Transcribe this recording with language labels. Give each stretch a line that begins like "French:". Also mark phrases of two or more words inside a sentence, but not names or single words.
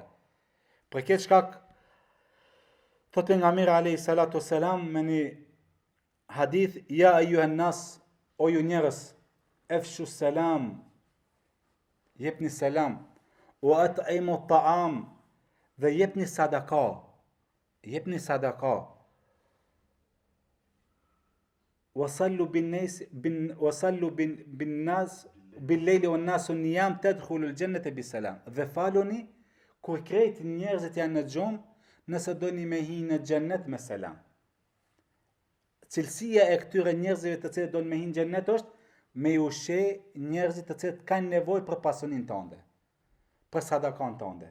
Albanian: Për këtë shkak thot pejgamberi
Arabic: عليه الصلاة والسلام
Albanian: me një hadith,
Arabic: يا أيها الناس,
Albanian: o ju njerëz,
Arabic: أفشوا السلام,
Albanian: jepni selam,
Arabic: وأطعموا الطعام,
Albanian: dhe jepni sadaka, wasallu
Arabic: بالناس بالليل والناس نيام تدخلوا الجنة بسلام,
Albanian: dhe faluni kur krejt njerëzit janë në gjumë, nëse doni me hi në xhennet me selam. Cilësia e këtyre njerëzve të cilët do me hinë xhennet është me i ushqe njerëzit të cilët kanë nevojë për pasunin tënde, për sadakan tënde.